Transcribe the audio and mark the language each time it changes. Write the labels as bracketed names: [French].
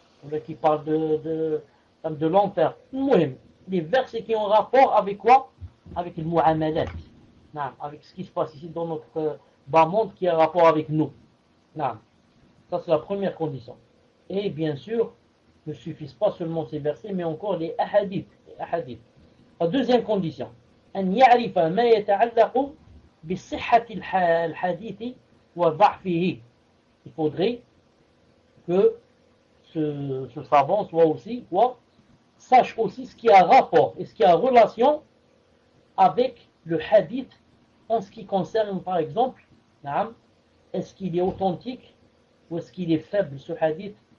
[French] Là, qui parle de l'enfer. Mouhim, les versets qui ont rapport avec quoi? Avec le Mu'amalat. Non, avec ce qui se passe ici dans notre bas monde qui a rapport avec nous. Non. Ça, c'est la première condition. Et bien sûr, ne suffisent pas seulement ces versets, mais encore les ahadiths. La deuxième condition, [Arabic] أن يعرف ما يتعلق بصحة الحديث وضعفه. [French] Il faudrait que ce savant soit aussi, quoi, sache aussi ce qui a rapport et ce qui a relation avec le hadith en ce qui concerne, par exemple, est-ce qu'il est authentique ou est-ce qu'il est faible ce hadith?